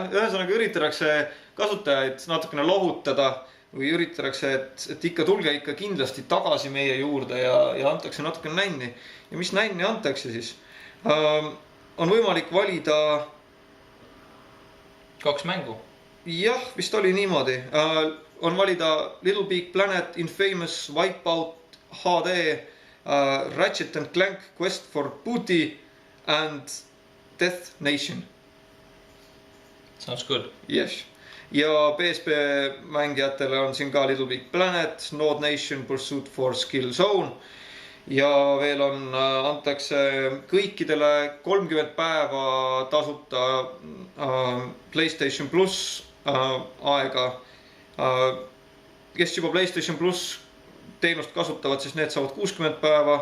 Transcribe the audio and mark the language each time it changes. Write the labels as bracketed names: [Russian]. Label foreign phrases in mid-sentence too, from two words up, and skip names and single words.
[Estonian] Ühesõnaga üritatakse kasutajaid natukene lohutada või üritatakse, et ikka tulge ikka kindlasti tagasi meie juurde ja antakse natukene nänni. Ja mis nänni antakse siis? On võimalik valida 2 mängu. Jah, vist oli niimoodi. On valida Little Big Planet, Infamous, Wipeout, HD, Ratchet & Clank, Quest for Booty and Death Nation. [English] Sounds good. Yes. [Estonian] Ja PSP mängijatele on siin ka Little Big Planet, Node Nation, Pursuit for Skill Zone. Ja veel antakse kõikidele 30 päeva tasuta PlayStation Plus aega. Kes juba PlayStation Plus teenust kasutavad, siis need saavad 60 päeva.